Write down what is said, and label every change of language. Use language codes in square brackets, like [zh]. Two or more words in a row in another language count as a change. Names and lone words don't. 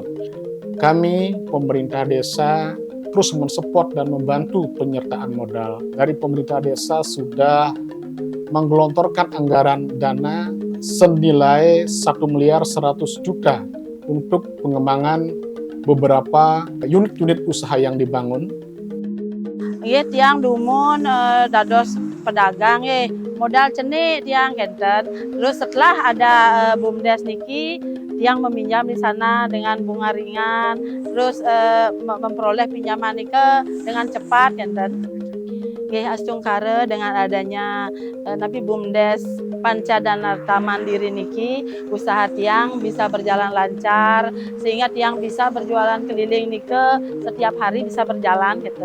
[id] Kami, pemerintah desa, terus mensupport dan membantu penyertaan modal. Dari pemerintah desa sudah menggelontorkan anggaran dana senilai 1.100.000.000 untuk pengembangan beberapa unit-unit usaha yang dibangun. [ban] Tiang dumun dados pedagang modal cenik tiang kenten. [id] Terus setelah ada BUMDes niki, tiang meminjam di sana dengan bunga ringan, terus memperoleh pinjaman nike dengan cepat kenten. Astungkare dengan adanya napi BUMDes Panca Danarta Mandiri niki, usaha tiang bisa berjalan lancar sehingga tiang bisa berjualan keliling nike setiap hari bisa berjalan gitu.